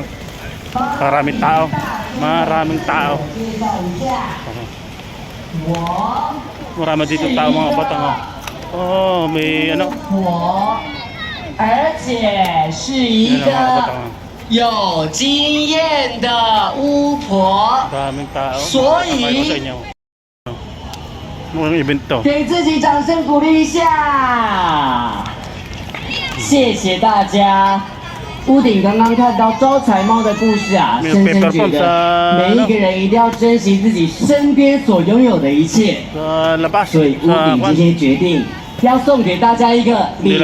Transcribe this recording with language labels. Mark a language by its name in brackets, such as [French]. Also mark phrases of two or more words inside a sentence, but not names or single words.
[Filipino] Maraming tao. Maraming tao. Marami dito tao mga kabatang. Oh, may ano. [Chinese] 而且是一个有经验的巫婆， [Filipino] Maraming tao. [Chinese] 所以 [Filipino] Papakita ko sa inyo. Anong event to? [Chinese] 给自己掌声鼓励一下。谢谢大家。屋顶刚刚看到招财猫的故事啊，深深觉得每一个人一定要珍惜自己身边所拥有的一切。所以屋顶今天决定要送给大家一个礼物。